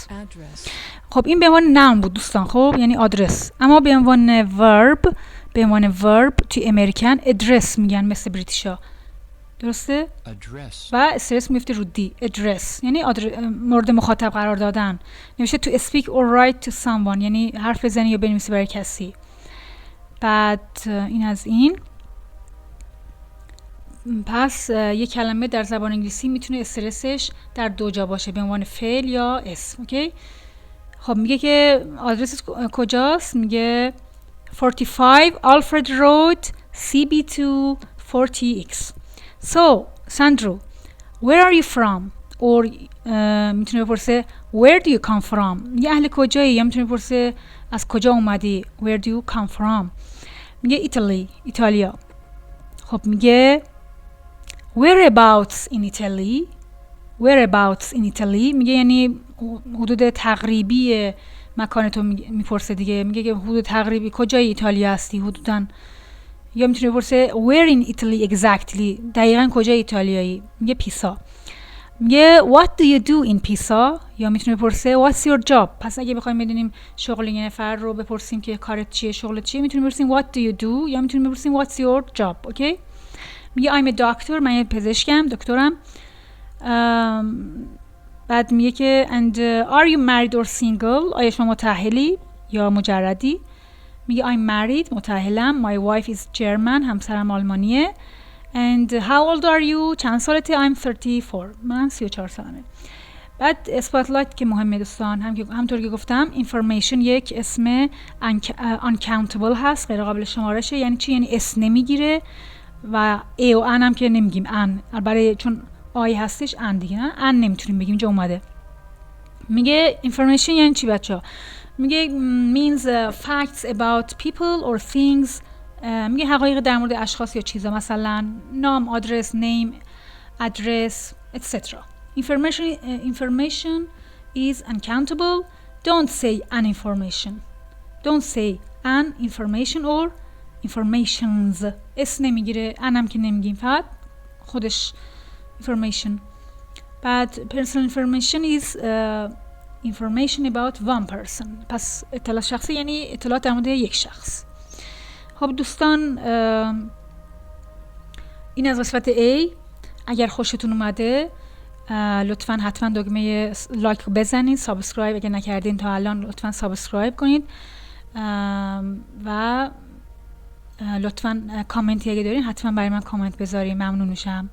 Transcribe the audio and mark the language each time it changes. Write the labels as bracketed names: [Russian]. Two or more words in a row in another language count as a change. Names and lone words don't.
[Persian] خب این به عنوان نام بود دوستان، خب یعنی آدرس، اما به عنوان ورب توی [English] American address [Persian] میگن مثل بریتیشا، درسته؟ و استرس میفته رو دی. ادرس یعنی مورد مخاطب قرار دادن. نمیشه تو [English] speak or write to someone، [Persian] یعنی حرف بزنی یا بنویسی برای کسی. بعد این از این. پس یک کلمه در زبان انگلیسی میتونه استرسش در دو جا باشه، به عنوان فعل یا اسم. اوکی؟ خب میگه که آدرس کجاست؟ میگه 45 Alfred Road CB2 40X. [English] So, Sandro, where are you from? Or [Persian] میتونه بپرسه [English] where do you come from؟ [Persian] میگه اهل کجایی، یا میتونه بپرسه از کجا اومدی. [English] where do you come from؟ [Persian] میگه ایتالی، ایتالیا. خب میگه [English] whereabouts in Italy؟ [Persian] میگه یعنی حدود تقریبی مکان تو میپرسه دیگه. میگه که حدود تقریبی کجای ایتالیا هستی حدوداً. یا میتونه بپرسه [English] where in Italy exactly، [Persian] دقیقاً کجای ایتالیایی. میگه پیسا. [English] میگه what do you do in Pisa؟ [Persian] یا میتونه بپرسه [English] what's your job؟ [Persian] پس اگه بخوایم بدونیم شغل یه نفر رو بپرسیم که کارت چیه، شغلت چیه، میتونیم بپرسیم [English] what do you do، [Persian] یا میتونیم بپرسیم [English] what's your job. [Persian] اوکی؟ [English] میگه I'm a doctor، [Persian] من یه پزشکم، دکترم. بعد میگه که [English] and are you married or single؟ [Persian] آیا شما متأهلی یا مجردی؟ میگه [English] I'm married، [Persian] متأهلم. [English] My wife is German، [Persian] همسرم آلمانیه. [English] And how old are you؟ [Persian] چند سالته؟ I'm 34، من 34 سالمه. بعد اسپاتلایت که مهمه دوستان، همطور که گفتم information یک اسم uncountable هست، غیر قابل شمارشه. یعنی چی؟ یعنی اس نمیگیره و ای و ان هم که نمیگیم. ان برای چون آی هستش ان دیگه، نه ان نمیتونیم بگیم، اینجا اومده. میگه information یعنی چی بچه‌ها؟ میگه [English] means facts about people or things. [Persian] میگه حقایق در مورد اشخاص یا چیزا، مثلا نام، آدرس، [English] name، address etc. Information is uncountable. Don't say an information. Don't say an information or informations. [Persian] اس نمیگیره، انم که نمیگیم، فقط خودش information. [English] بعد personal information is information about one person. [Persian] پس اطلاع شخصی یعنی اطلاعات در مورد یک شخص. خب دوستان این از قسمت A. اگر خوشتون اومده لطفاً حتما دکمه لایک بزنید، سابسکرایب اگر نکردین تا الان لطفاً سابسکرایب کنید و لطفاً کامنتی اگه دارین حتما برای من کامنت بذارین، ممنون میشم.